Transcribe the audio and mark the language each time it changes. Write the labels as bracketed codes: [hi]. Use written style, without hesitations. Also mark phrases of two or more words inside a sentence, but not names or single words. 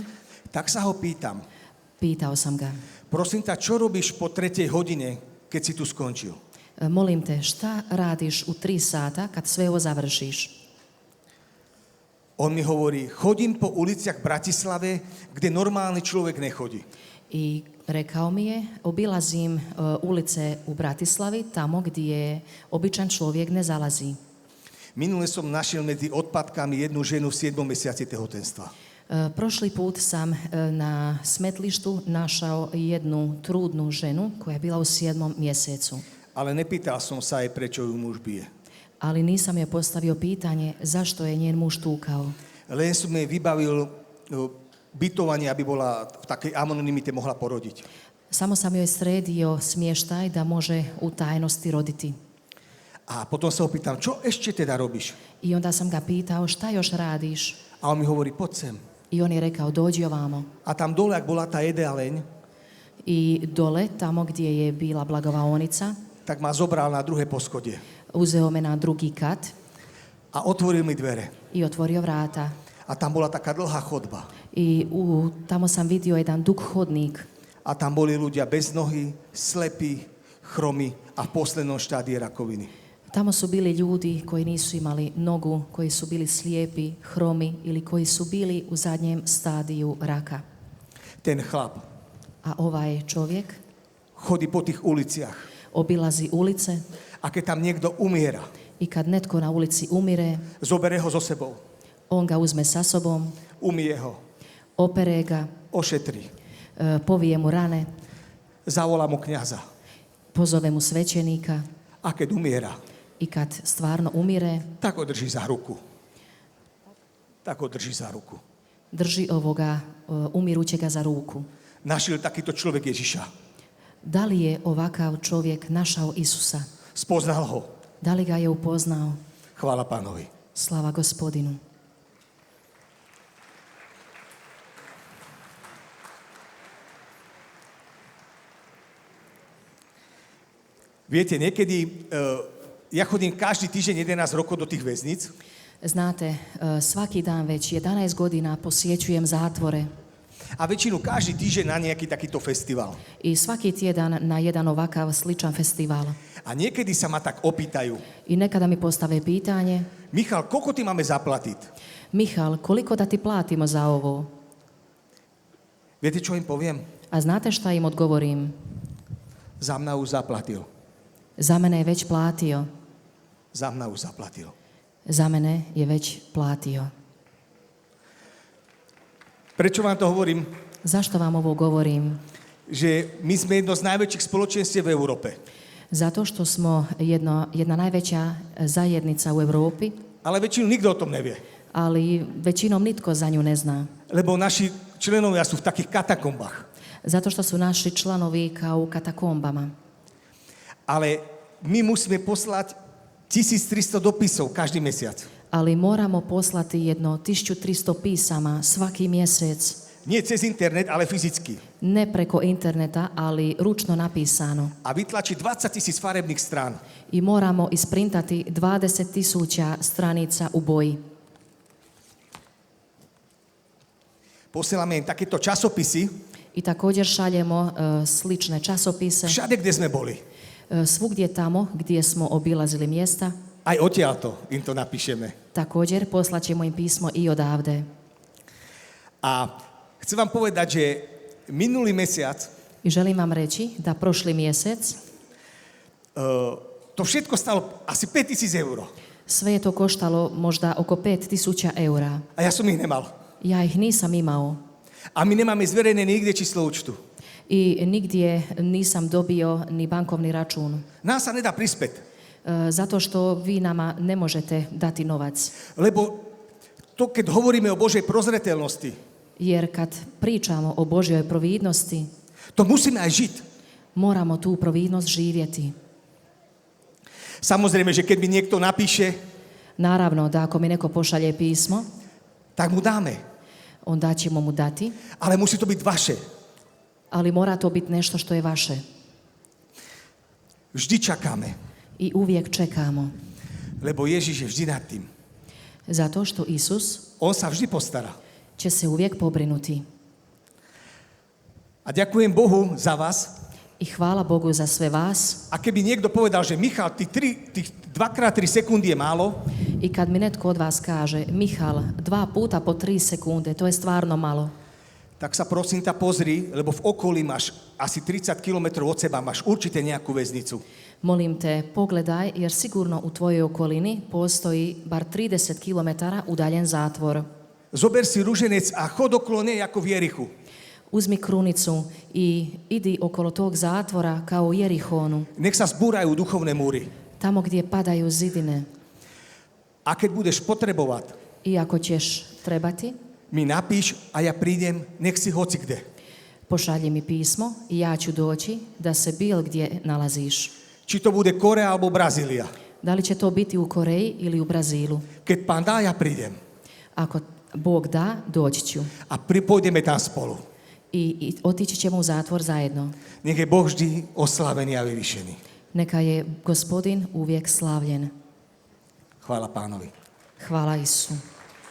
[sk] tak sa ho pýtam, [hr] pitao sam ga, [sk] prosím ťa, čo robíš po 3. hodine, keď si tu skončil? [hr] molim te, šta radiš u 3 sata kad sve ovo završiš? [sk] On mi hovorí, chodím po uliciach Bratislave, kde normálny človek nechodí. [hr] I rekao mi je, obilazim ulice u Bratislavi, tamo gdje običan čovjek ne zalazi. [sk] Minule som našiel medzi odpadkami jednu ženu v 7. mesiaci tehotenstva. [hr] Prošli put sam na smetlištu našao jednu trudnu ženu koja je bila u 7. mjesecu. [sk] Ale nepýtal som sa aj, prečo ju muž bije. [hr] Ali nisam je postavio pitanje zašto je njen muž tukao. [sk] Len som jej vybavil bytovanie, aby bola v takej anonymite mohla porodiť. [hr] Samo sam joj sredio smještaj da može u tajnosti roditi. [sk] A potom sa ho pýtam, čo ešte teda robíš? [hr] I onda sam ga pitao šta još radiš? [sk] A on mi hovorí, poď sem. [hr] I on je rekao dođi ovamo. [sk] A tam dole, ak bola tá jedáleň, [hr] I dole, tamo gdje je bila blagovaonica, [sk] tak ma zobral na druhé poschodie. [hr] uzeo me na drugi kat [sk] A otvoril mi dvere. [hr] i otvorio vrata. [sk] A tam bola taká dlhá chodba. [hr] I tamo sam vidio jedan dug hodnik. [sk] A tam boli ľudia bez nohy, slepí, chromi a v poslednom štádii rakoviny. [hr] Tamo su bili ljudi koji nisu imali nogu, koji su bili slijepi, hromi ili koji su bili u zadnjem stadiju raka. [sk] Ten chlap [hr] A ovaj čovjek [sk] chodí po tých uliciach. [hr] obilazi ulice [sk] A keď tam niekto umiera, [hr] i kad netko na ulici umire, [sk] zobere ho so sebou, [hr] on ga uzme sa sobom, [sk] umije ho, [hr] opere ga, [sk] ošetrí, [hr] povije mu rane, [sk] zavolá mu kňaza. [hr] pozove mu svećenika [sk] A keď umiera, [hr] i kad stvarno umire, [sk] tak ho drží za ruku. Tak ho drží za ruku. [hr] drži ovoga umirućega za ruku. [sk] Našiel takýto človek Ježiša. [hr] Da li je ovakav čovjek našao Isusa? [sk] Spoznal ho. [hr] Da li ga je upoznao? [sk] Chvála Pánovi. [hr] Slava Gospodinu. [sk] Viete, niekedy, ja chodím každý týždeň 11 rokov do tých väznic [hr] Znate, svaki dan već 11 godina posjećujem zatvore [sk] A väčšinu každý týždeň na nejaký takýto festival. [hr] I svaki tjedan na jedan ovakav sličan festival. [sk] A niekedy sa ma tak opýtajú, [hr] I nekada mi postave pitanje, [sk] Michal, koľko ty máme zaplatiť? [hr] Michal, koliko da ti platimo za ovo? [sk] Viete, čo im poviem? [hr] A znate šta im odgovorim? [sk] Za mňa už zaplatil. [hr] Za mene je već platio. [sk] Za mňa už zaplatil. [hr] Za mene je već platio. [sk] Prečo vám to hovorím? [hr] Zašto vam ovo govorim? [sk] Že my sme jedno z najväčších spoločenstiev v Európe. [hr] Zato što smo jedna najveća zajednica u Europi, [sk] Ale väčšinu nikto o tom nevie. [hr] ali većinom nitko za nju ne zna. [sk] Lebo naši členovia sú v takých katakombách. [hr] Zato što su naši članovi kao u katakombama. [sk] Ale my musíme poslať 1300 dopisov každý mesiac. [hr] Ali moramo poslati jedno 1300 pisama svaki mjesec. [sk] Nie cez internet, ale fyzicky. [hr] Ne preko interneta, ali ručno napisano. [sk] A vytlačiť 20 000 farebných strán. [hr] I moramo isprintati 20.000 stranica u boji. [sk] Posielame im takéto časopisy, [hr] I također šaljemo slične časopise [sk] všade, kde sme boli. [hr] svugdje tamo gdje smo obilazili mjesta. [sk] Aj odtiaľto im to napíšeme. [hr] Također poslaćemo im pismo i odavde. [sk] A chcem vám povedať, že minulý mesiac [hr] I želim vam reći da prošli mjesec [sk] to všetko stalo asi 5000 eur. [hr] sve je to koštalo možda oko 5.000 eura. [sk] A ja som ich nemal. [hr] Ja ih nisam imao. [sk] A my nemáme zverejné nikde číslo účtu. [hr] I nigdje nisam dobio ni bankovni račun. [sk] Nás sa nedá prispäť. [hr] Zato što vi nama ne možete dati novac. [sk] Lebo to, keď hovoríme o Božej prozreteľnosti, [hr] Jer kad pričamo o Božjoj providnosti, [sk] to musíme aj žiť. [hr] moramo tu providnost živjeti. [sk] Samozrejme, že keď mi niekto napíše, [hr] Naravno da ako mi neko pošalje pismo, [sk] tak mu dáme. [hr] onda ćemo mu dati, [sk] Ale musí to byť vaše. [hr] ali mora to biti nešto što je vaše. [sk] Vždy čakáme. [hr] I uvijek čekamo. [sk] Lebo Ježiš je vždy nad tým. [hr] Zato što Isus [sk] On sa vždy postará. [hr] će se uvijek pobrinuti. [sk] A ďakujem Bohu za vás. [hr] I hvala Bogu za sve vas. [sk] A keby niekto povedal, že Michal, tých 2x3 sekundy je málo, [hr] I kad mi netko od vas kaže, Michal, 2 puta po 3 sekunde, to je stvarno malo. [sk] tak sa prosím ťa pozri, lebo v okolí máš asi 30 km od seba, máš určite nejakú väznicu. [hr] Molim te, pogledaj, jer sigurno u tvojoj okolini postoji bar 30 km udaljen zatvor. [sk] Zober si ruženec a chod okolo nej ako v Jerichu. [hr] Uzmi krunicu i idi okolo tog zatvora kao u Jerihonu, [sk] Nech sa zbúrajú duchovné múry. [hr] tamo gdje padaju zidine. [sk] A keď budeš potrebovať, [hr] I ako ćeš trebati, [sk] mi napíš a ja prídem, nech si hoci kde. [hr] pošalji mi pismo i ja ću doći da se bil gdje nalaziš. [sk] Či to bude Korea alebo Brazília. [hr] Da li će to biti u Koreji ili u Brazilu? [sk] Keď Pán dá, ja prídem. [hr] Ako Bog da, doći ću. [sk] A pôjdeme tam spolu. [hr] I otići ćemo u zatvor zajedno. [sk] Nech je Boh vždy oslávený a vyvyšený. [hr] Neka je Gospodin uvijek slavljen. [sk] Chvála Pánovi. [hr] Hvala Isu.